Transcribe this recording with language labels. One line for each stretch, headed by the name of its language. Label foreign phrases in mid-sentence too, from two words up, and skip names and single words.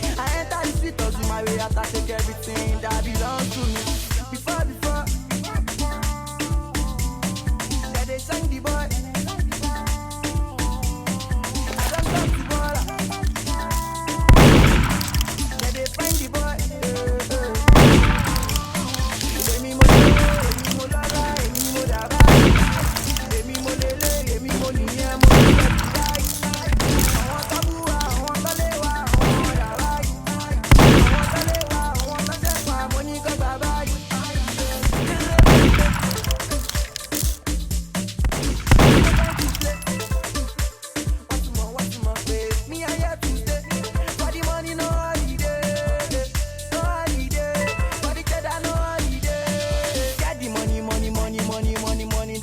English: I enter the street, hustle my way, after take everything that belongs to me. Before, yeah, they sang the boy. I don't talk to baller. Yeah, they find the boy.
Yoruba: Emi mo lele, emi mo lola, emi mo daba. Emi mo lele, emi mo niyen, mo ni
English: left right.
Yoruba: Àwọn tó bú wa, àwọn tó lé wa, àwọn daba. Àwọn tó lé wa, àwọn tó ṣẹ̀ pa, mo ní kó gbà báyìí.
English: What you want, babe? Me and you today. For the money, no holiday. No holiday. For the cheddar, no holiday. Get the money, money, money, money, money, money.